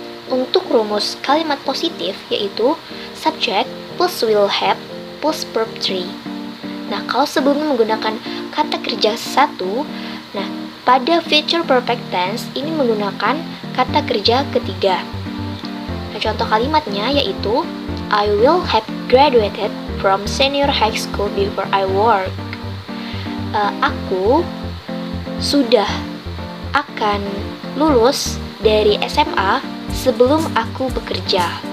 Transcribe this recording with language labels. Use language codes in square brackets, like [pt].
[id] Untuk rumus kalimat positif yaitu subject plus will have plus verb 3. Nah, kalau sebelumnya menggunakan kata kerja satu, nah pada future perfect tense ini menggunakan kata kerja ketiga. Nah, contoh kalimatnya yaitu [en] I will have graduated from senior high school before I work. [id] Aku sudah akan lulus dari SMA sebelum aku bekerja.